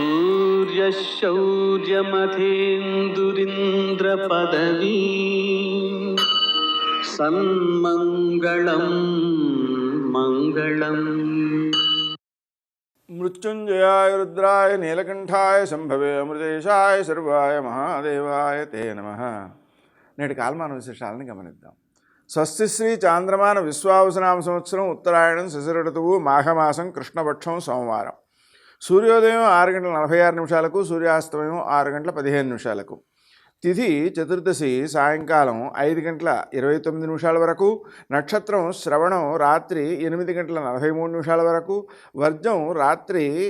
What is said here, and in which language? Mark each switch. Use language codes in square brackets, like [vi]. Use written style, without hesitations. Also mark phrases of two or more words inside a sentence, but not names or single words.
[sa] सूर्यशौर्यमथेन्दुरिन्द्रपदवी सन्मङ्गलं मङ्गलम्. मृत्युंजयाय रुद्राय नीलकंठाय शंभवे अमृतेशाय सर्वाय महादेवाय ते नमः. [te] నేటి కాలమాన విశేషాలను గమనిద్దాం. స్వస్తి శ్రీ చాంద్రమాన విశ్వావసనామ సంవత్సరం ఉత్తరాయణం శిశిర ఋతువు మాఘమాసం కృష్ణపక్షం సోమవారం. సూర్యోదయం 6:46 సూర్యాస్తమయం 6:15 తిథి చతుర్దశి సాయంకాలం 5:29 వరకు, నక్షత్రం శ్రవణం రాత్రి 8:43 వరకు, వర్జం రాత్రి